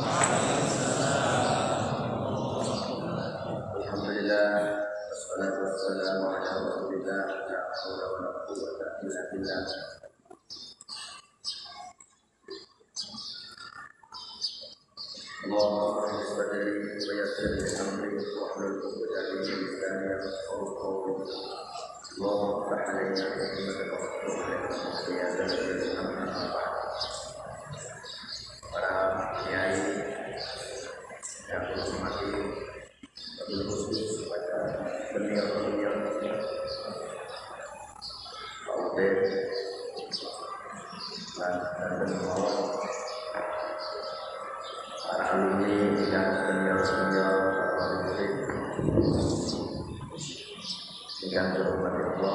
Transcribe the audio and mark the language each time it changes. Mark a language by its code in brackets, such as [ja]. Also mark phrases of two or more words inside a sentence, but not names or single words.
[ar] الحمد لله، والصلاة والسلام على رسول الله، لا حول ولا قوة إلا بالله. اللهم اغفر صدري ويسر لي أمري واحلل عقدة من لساني يفقهوا قولي. اللهم افتح علينا حكمة وهداية [id] para kiai yang hormati, [ar] وبالخصوص [id] kepada beliau-beliau Pak Ubed dan beliau para alumni dan senior-senior para murid yang dirahmati Allah.